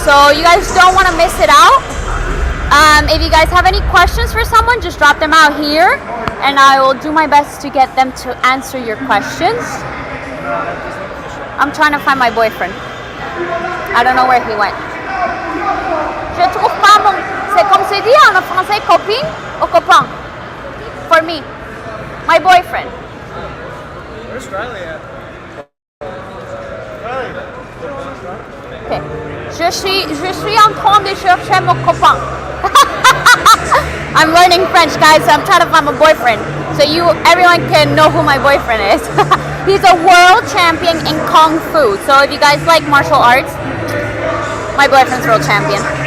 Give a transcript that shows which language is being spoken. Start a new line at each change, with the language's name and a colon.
English: So you guys don't want to miss it out. If you guys have any questions for someone, just drop them out here and I will do my best to get them to answer your questions. I'm trying to find my boyfriend. I don't know where he went.
French: Je trouve pas mon... C'est comme c'est dit en français, copine ou copain?
English: For me. My boyfriend. Where's Riley at? Okay.
French: Je suis en train de chercher mon copain.
English: I'm learning French, guys, so I'm trying to find my boyfriend. So everyone can know who my boyfriend is. He's a world champion in Kung Fu. So if you guys like martial arts, my boyfriend's world champion.